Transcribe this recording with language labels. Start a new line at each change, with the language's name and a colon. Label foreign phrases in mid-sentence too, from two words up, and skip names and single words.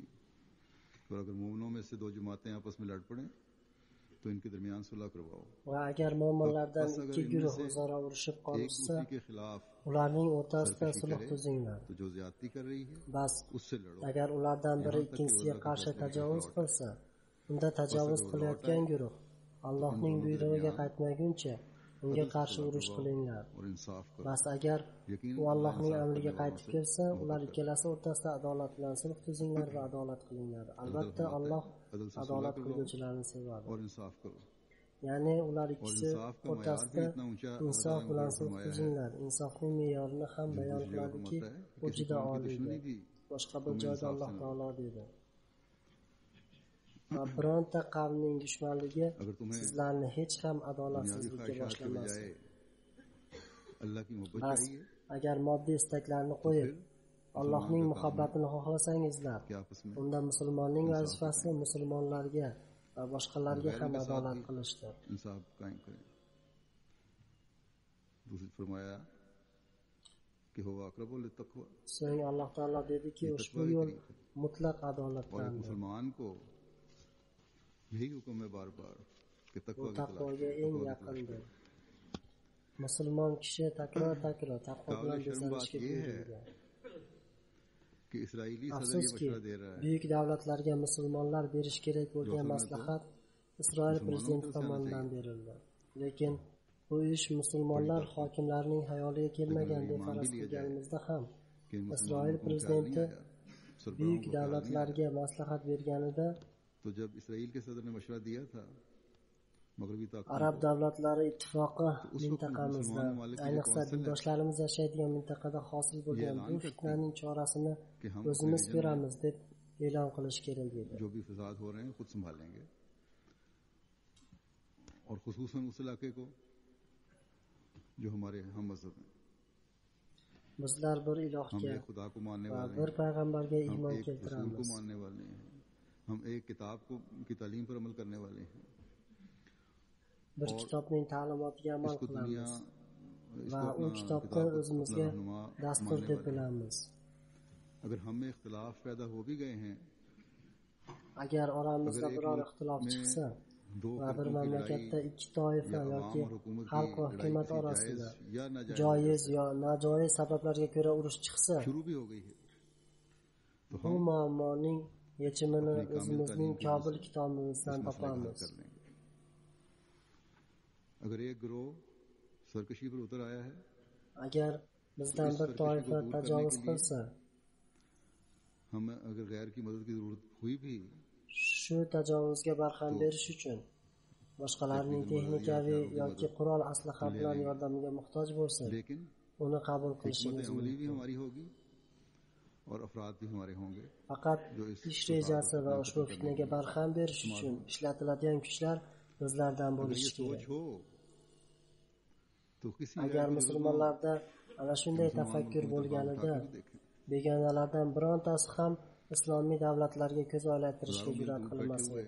Urdu: اور اگر مومنوں میں سے دو جماعتیں آپس میں لڑ پڑیں تو ان کے درمیان صلح کرواؤ.
Uzbek: va agar mo'minlardan
Urdu: بس اگر
Uzbek: ikki
Urdu: इनमें
Uzbek: guruh
Urdu: से
Uzbek: o'zaro urushib
Urdu: एक
Uzbek: qolishsa,
Urdu: دوسرے کے خلاف
Uzbek: ularning o'rtasida
Urdu: सरकशी
Uzbek: sulh
Urdu: करे
Uzbek: tuzinglar.
Urdu: تو جو زیادتی کر رہی ہے
Uzbek: Bas,
Urdu: اس سے لڑو,
Uzbek: agar ulardan biri
Urdu: یہاں تک کہ
Uzbek: ikkinchisiga
Urdu: اللہ کے
Uzbek: qarshi
Urdu: فیصلے کی طرف
Uzbek: tajovuz
Urdu: لوٹ آئے.
Uzbek: qilsa, unda
Urdu: बस
Uzbek: tajovuz
Urdu: اگر وہ لوٹ
Uzbek: qilayotgan
Urdu: आए
Uzbek: guruh
Urdu: تو ان
Uzbek: Allohning
Urdu: دونوں کے
Uzbek: buyrug'iga
Urdu: दरमियान
Uzbek: qaytmaguncha unga
Urdu: عدل سے
Uzbek: qarshi
Urdu: सुलह
Uzbek: urush
Urdu: करवाओ
Uzbek: qilinglar.
Urdu: اور انصاف کرو.
Uzbek: Bas, agar
Urdu: यकीनन
Uzbek: u
Urdu: अल्लाह
Uzbek: Allohning
Urdu: इंसाफ
Uzbek: amriga
Urdu: کرنے والوں
Uzbek: qaytib
Urdu: से
Uzbek: kelsa, ular
Urdu: محبت کرتا
Uzbek: ikkalasi o'rtasida adolat bilan sulh tuzinglar va adolat qilinglar.
Urdu: ہے۔ اللہ
Uzbek: Albatta,
Urdu: فرماتا ہے,
Uzbek: Alloh
Urdu: عدل سے صلح
Uzbek: adolat
Urdu: करवाओ
Uzbek: qilguvchilarni sevadi.
Urdu: اور انصاف کرو.
Uzbek: Ya'ni ular
Urdu: और
Uzbek: ikkisi
Urdu: انصاف کا معیار بھی
Uzbek: o'rtasida
Urdu: اتنا اونچا اللہ
Uzbek: insof
Urdu: تعالیٰ نے
Uzbek: bilan
Urdu: मुकर्रर
Uzbek: sulh
Urdu: فرمایا ہے,
Uzbek: tuzinglar. Insofning me'yorini ham
Urdu: जो
Uzbek: bayon
Urdu: دوسری جگہ
Uzbek: qiladiki,
Urdu: فرماتا ہے کہ
Uzbek: u
Urdu: किसी
Uzbek: juda
Urdu: قوم کی
Uzbek: oliydir.
Urdu: دشمنی کی
Uzbek: Boshqa bir
Urdu: तुम
Uzbek: joyda
Urdu: इंसाफ
Uzbek: Alloh
Urdu: سے نہ
Uzbek: taolo dedi: va bironta qavmning dushmanligi
Urdu: اگر تمہیں
Uzbek: sizlarni hech ham
Urdu: दुनियावी
Uzbek: adolatsizlikka
Urdu: خواہشات کے
Uzbek: boshlamasin.
Urdu: بجائے اللہ کی محبت
Uzbek: Bas,
Urdu: चाहिए
Uzbek: agar moddiy istaklarni
Urdu: तो
Uzbek: qo'yib
Urdu: फिर
Uzbek: Allohning
Urdu: مسلمان کا کام ہے
Uzbek: muhabbatini xohlasangizlar,
Urdu: کہ آپس میں
Uzbek: unda musulmonning
Urdu: इंसाफ
Uzbek: vazifasi musulmonlarga va boshqalarga
Urdu: गैरों
Uzbek: ham
Urdu: کے ساتھ
Uzbek: adolat
Urdu: भी
Uzbek: qilishdir.
Urdu: انصاف قائم کریں. دوسری فرمایا کہ
Arabic: هو أقرب للتقوى,
Uzbek: So'ng Alloh taolo dediki,
Urdu: ये
Uzbek: ushbu
Urdu: تقویٰ کے
Uzbek: yo'l
Urdu: قریب ہے.
Uzbek: mutlaq
Urdu: اور ایک
Uzbek: adolatdandir.
Urdu: مسلمان کو یہی حکم ہے بار بار کہ
Uzbek: Bu
Urdu: تقویٰ کی تلاش
Uzbek: taqvoga
Urdu: करो,
Uzbek: eng
Urdu: تقویٰ کی تلاش
Uzbek: yaqindir.
Urdu: करो।
Uzbek: Musulmon kishi takror taqvo bilan
Urdu: قابل شرم بات
Uzbek: bezanishga
Urdu: یہ ہے
Uzbek: buyurilgan.
Urdu: کہ اسرائیلی صدر یہ
Uzbek: Afsuski,
Urdu: مشورہ دے رہا ہے
Uzbek: buyuk davlatlarga musulmonlar berish kerak bo'lgan
Urdu: जो
Uzbek: maslahat Isroil musulmonlar prezidenti
Urdu: طرف سے آنا
Uzbek: tomonidan
Urdu: चाहिए।
Uzbek: berildi. Lekin bu ish musulmonlar hokimlarining xayoliga kelmagan
Urdu: लेकिन
Uzbek: deb
Urdu: मान
Uzbek: faraz
Urdu: بھی لیا جائے
Uzbek: qilganimizda ham
Urdu: کہ ان
Uzbek: Isroil
Urdu: مسلمانوں کو خیال نہیں
Uzbek: prezidenti
Urdu: آیا، سربراہوں
Uzbek: buyuk
Urdu: کو خیال نہیں آیا.
Uzbek: davlatlarga maslahat berganida
Urdu: تو جب اسرائیل کے صدر نے مشورہ دیا تھا مغربی طاقتوں
Uzbek: Arab
Urdu: को,
Uzbek: davlatlari ittifoqi
Urdu: اس وقت
Uzbek: mintaqamizda,
Urdu: مسلمان ممالک کے جو
Uzbek: ayniqsa
Urdu: کونسل ہے
Uzbek: dindoshlarimiz yashaydigan mintaqada hosil bo'lgan
Urdu: ऐलान
Uzbek: bu
Urdu: करती
Uzbek: fitnaning chorasini
Urdu: کہ ہم
Uzbek: o'zimiz
Urdu: اپنے ریجن
Uzbek: ko'ramiz deb e'lon qilish kerak edi.
Urdu: جو بھی فساد ہو رہے ہیں خود سنبھالیں گے اور خصوصاً اس علاقے کو جو ہمارے ہم مذہب ہیں.
Uzbek: Bizlar bir
Urdu: हम
Uzbek: ilohga
Urdu: ایک خدا کو ماننے
Uzbek: va
Urdu: वाले
Uzbek: bir
Urdu: हैं,
Uzbek: payg'ambarga
Urdu: हम
Uzbek: iymon
Urdu: ایک رسول کو
Uzbek: keltiramiz.
Urdu: ماننے والے ہیں، ہم ایک کتاب کو کی تعلیم پر عمل کرنے والے ہیں.
Uzbek: Bir kitobning ta'limotiga amal
Urdu: اس کو دنیا
Uzbek: qilamiz
Urdu: इसको
Uzbek: va u
Urdu: अपना
Uzbek: kitobni
Urdu: کتاب کو
Uzbek: o'zimizga
Urdu: اپنا رہنما
Uzbek: dastur
Urdu: मानने
Uzbek: deb
Urdu: والے ہیں.
Uzbek: bilamiz.
Urdu: اگر ہم میں اختلاف پیدا ہو بھی گئے ہیں,
Uzbek: Agar oramizda
Urdu: اگر ایک
Uzbek: biror
Urdu: मुल्क
Uzbek: ixtilof
Urdu: में
Uzbek: chiqsa
Urdu: दो
Uzbek: va bir
Urdu: فرقوں کی
Uzbek: mamlakatda
Urdu: लड़ाई
Uzbek: ikki toifa
Urdu: या
Uzbek: yoki
Urdu: عوام اور حکومت کی
Uzbek: xalq va
Urdu: लड़ाई
Uzbek: hukumat
Urdu: किसी
Uzbek: orasida
Urdu: جائز یا ناجائز
Uzbek: joiz yo nojoiz sabablarga ko'ra urush chiqsa,
Urdu: شروع بھی ہو گئی ہے تو
Uzbek: bu
Urdu: हम
Uzbek: muammoning yechimini
Urdu: اپنی کامل
Uzbek: o'zimizning
Urdu: تعلیم کی
Uzbek: Kobul
Urdu: وجہ سے
Uzbek: kitobimizdan
Urdu: اس مسئلے کا حل
Uzbek: topamiz.
Urdu: کر لیں گے. اگر ایک گروہ سرکشی پر اتر آیا ہے,
Uzbek: Agar bizdan bir toifa tajovuz qilsa,
Urdu: ہمیں اگر غیر کی مدد کی ضرورت ہوئی بھی
Uzbek: shu tajovuzga barham berish uchun boshqalarning texnikaviy yoki qurol aslaha bilan yordamiga muhtoj bo'lsak,
Urdu: लेकिन
Uzbek: uni qabul
Urdu: हिकमत
Uzbek: qilishimiz
Urdu: عملی بھی
Uzbek: mumkin.
Urdu: ہماری ہوگی اور افراد بھی ہمارے ہوں گے
Uzbek: Faqat ish rejasi va ushbu fitnaga barham berish uchun ishlatiladigan kuchlar bizlardan
Urdu: اگر یہ
Uzbek: bo'lishi
Urdu: सोच
Uzbek: kerak.
Urdu: ہو تو کسی
Uzbek: Agar musulmonlarda ana shunday tafakkur bo'lganida, begonalardan birontasi ham islomiy davlatlarga ko'z oylantirishga jur'at qilmas edi.